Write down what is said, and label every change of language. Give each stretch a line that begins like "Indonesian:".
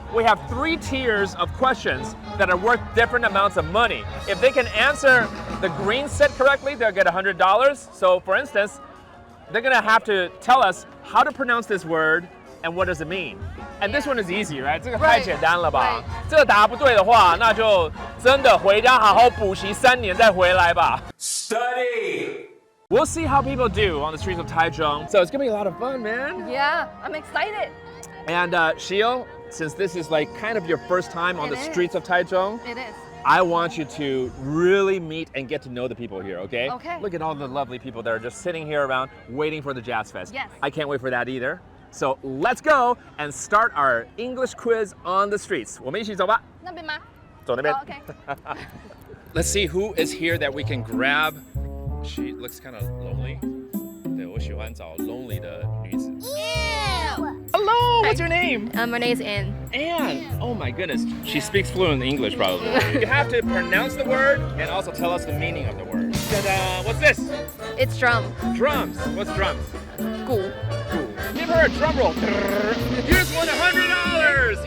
English: We have 3 tiers of questions that are worth different amounts of money. If they can answer the green set correctly, they'll get $100. So for instance, they're going to have to tell us how to pronounce this word and what does it mean. And this one is easy, right?
Chinese: 这个太简单了吧？这个答不对的话，那就真的回家好好补习3年再回来吧。
English: Study! We'll see how people do on the streets of Taichung. So it's gonna be a lot of fun, man. Yeah, I'm excited. And Shio, since this is like kind of your first time on the streets of Taichung, it is. I want you to really meet and get to know the people here, okay? Okay. Look at all the lovely people that are just sitting here around waiting for the Jazz Fest. Yes. I can't wait for that either. So let's go and start our English quiz on the streets.
Chinese: 我们一起走吧。那边吗？走那边。
English: Oh, okay. Let's see who is here that we can grab. She looks kind of lonely.
Chinese: 对，我喜欢找 lonely 的女子。
English: Hello, what's your name? My name is Anne. Anne. Oh my goodness. She speaks fluent English probably. You have to pronounce the word and also tell us the meaning of the word. Ta-da! What's this? It's drum. Drums. What's drums?
Chinese: 鼓.
English: Give her a drum roll. Here's won $100.